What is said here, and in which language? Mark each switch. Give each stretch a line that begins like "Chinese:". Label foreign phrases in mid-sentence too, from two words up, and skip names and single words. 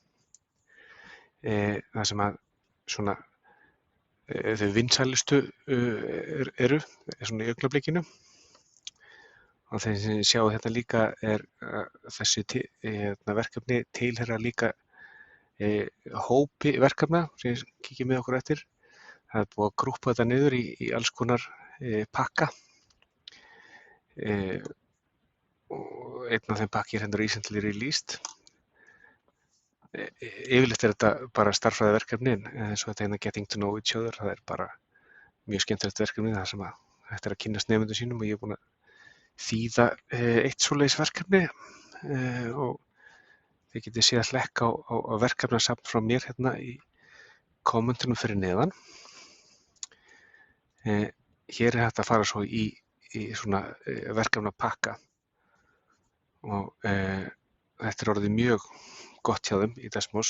Icelandic: Það sem að svona þau vinsælustu eru svona í augnablikinu, og þeir sem sjáu þetta líka er þessi verkefni tilheyra líka hópi verkefna sem ég kíkja með okkur eftir. Það er búið að grúppa þetta niður í alls konar pakka, og einn af þeim pakki er hérna
English: recently released.
Icelandic: Yfirleitt er þetta bara stærðfræðiverkefni, en eins og þetta hérna
English: Getting to know each other,
Icelandic: það er bara mjög skemmtilegt verkefni þar sem að þetta er að kynnast nemendum sínum, og ég er búinn að þýða eitt svoleiðis verkefni og þið getið séð að hlekka á verkefnasafn frá mér hérna í kommentunum fyrir neðan. Hér er hægt að fara svo í svona verkefnapakka, og þetta er orðið mjög gott hjá þeim í Desmos.